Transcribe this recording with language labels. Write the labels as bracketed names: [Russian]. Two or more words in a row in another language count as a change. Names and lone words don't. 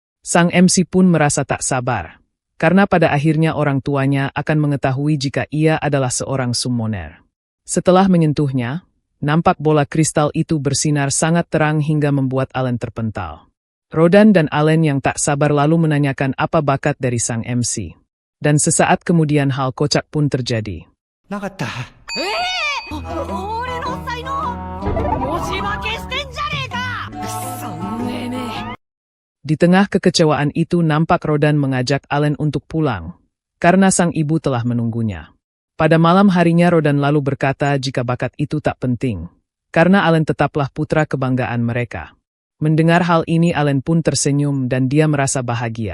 [Indonesian] Sang MC pun merasa tak sabar, karena pada akhirnya orang tuanya akan mengetahui jika ia adalah seorang summoner. Setelah menyentuhnya, nampak bola kristal itu bersinar sangat terang hingga membuat Allen terpental. Rodan dan Allen yang tak sabar lalu menanyakan apa bakat dari sang MC. Dan sesaat kemudian hal kocak pun terjadi. [Japanese] なかった。俺の才能文字化けしてんじゃねえかくそ運営め [Indonesian] Di tengah kekecewaan itu nampak Rodan mengajak Allen untuk pulang, karena sang ibu telah menunggunya. Pada malam harinya Rodan lalu berkata jika bakat itu tak penting, karena Allen tetaplah putra kebanggaan mereka. Mendengar hal ini Allen pun tersenyum dan dia merasa bahagia.